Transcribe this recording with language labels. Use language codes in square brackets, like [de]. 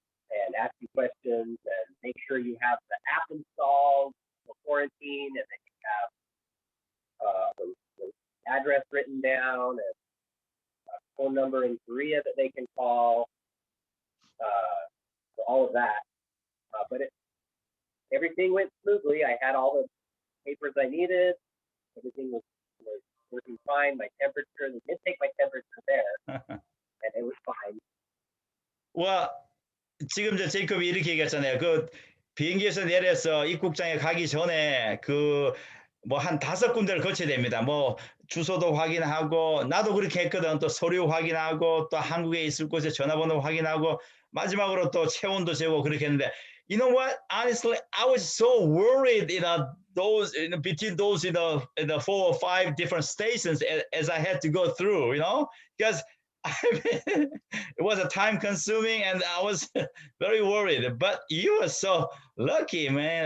[en] and ask you questions and make sure you have the app installed for quarantine, and that you have the address written down and a phone number in Korea that they can call, for all of that. But everything went smoothly. I had all the papers I needed. Everything was working fine. My temperature, they did take my temperature there, and it was fine. [ko] 와, 지금 저 제이콥이 이렇게 얘기했잖아요. 그 비행기에서 내려서 입국장에 가기 전에 그 뭐 한 5군데를 거쳐야 됩니다. 뭐 주소도 확인하고 나도 그렇게 했거든. 또 서류 확인하고 또 한국에 있을 곳에 전화번호 확인하고 마지막으로 또 체온도 재고 그렇게 했는데 [en] you know what? Honestly, I was so worried, between those, the 4 or 5 different stations as I had to go through, because it was a time consuming and I was very worried. But you were so lucky, man.